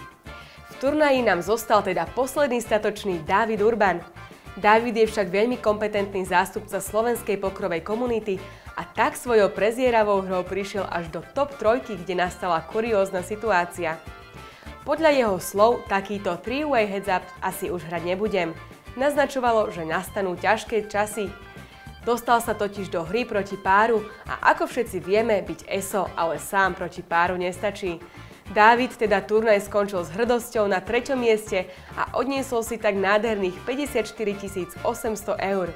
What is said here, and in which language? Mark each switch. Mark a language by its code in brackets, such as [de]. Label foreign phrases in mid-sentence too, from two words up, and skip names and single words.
[sk] V turnaji nám zostal teda posledný statočný Dávid Urban. Dávid je však veľmi kompetentný zástupca slovenskej pokrovej komunity a tak svojou prezieravou hrou prišiel až do top 3, kde nastala kuriózna situácia. Podľa jeho slov takýto [en] 3-way heads-up [sk] asi už hrať nebudem. Naznačovalo, že nastanú ťažké časy. Dostal sa totiž do hry proti páru a ako všetci vieme, byť ESO, ale sám proti páru nestačí. Dávid teda turnaj skončil s hrdosťou na 3. mieste a odniesol si tak nádherných 54 800 eur.